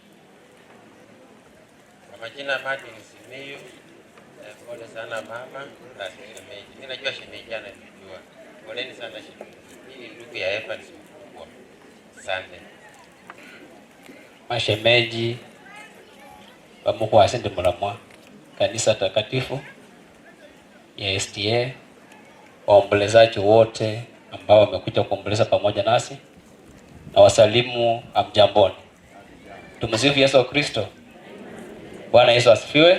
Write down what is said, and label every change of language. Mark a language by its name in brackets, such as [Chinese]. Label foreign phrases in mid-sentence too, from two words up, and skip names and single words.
[Swahili] Kwa majina Martin Simiyu, pole sana mama na shemeji. Mimi najua shemeji ananijua. Poleni sana shemeji. Mimi ni ndugu ya Evans mkubwa. Asante. Mashemeji [Luyia] bamukwase ndi mulamwa [Swahili] kanisa takatifu ya SDA, waombolezaji wote ambao wamekuja kuomboleza pamoja nasi, na wasalimu amjamboni. Tumsifu Yesu Kristo. Bwana Yesu asifiwe.